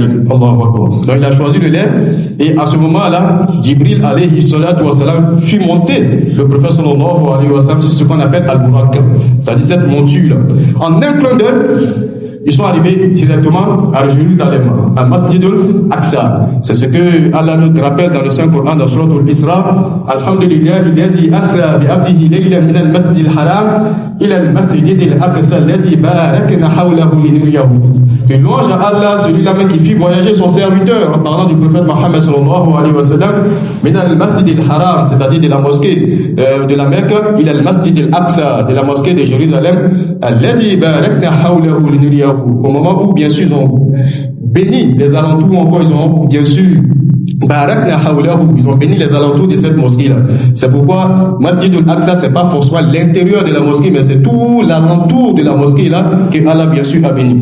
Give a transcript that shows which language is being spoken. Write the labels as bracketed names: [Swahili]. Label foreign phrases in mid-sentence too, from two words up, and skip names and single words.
[French] Donc il a choisi le lait, et à ce moment-là, Jibril [Arabic] عليه الصلاة والسلام [French] fit monter le prophète [Arabic] صلى الله عليه وسلم [French] sur ce qu'on appelle Al-Burak, c'est-à-dire cette monture. En un clin d'œil, ils sont arrivés directement à Jérusalem, à Masjid al-Aqsa. C'est ce que Allah nous rappelle dans le Saint-Coran, dans Surat al-Isra. [Arabic] الحمد لله الذي أسرى بعبده ليلا من المسجد الحرام إلى المسجد الأقصى الذي باركنا حوله لنريه. [French] Que louange à Allah, celui-là même qui fit voyager son serviteur, en parlant du prophète Mohammed [Arabic] صلى الله عليه وسلم, من المسجد الحرام, [French] c'est-à-dire de la mosquée de la Mecque, [Arabic] إلى المسجد الأقصى, [French] de la mosquée de Jérusalem, [Arabic] الذي باركنا حوله لنريه. [French] Au moment où, bien sûr, ils ont béni les alentours, ou encore ils ont, bien sûr, ils ont béni les alentours de cette mosquée-là. C'est pourquoi Masjid al-Aqsa, c'est pas forcément l'intérieur de la mosquée, mais c'est tout l'alentour de la mosquée-là que Allah, bien sûr, a béni.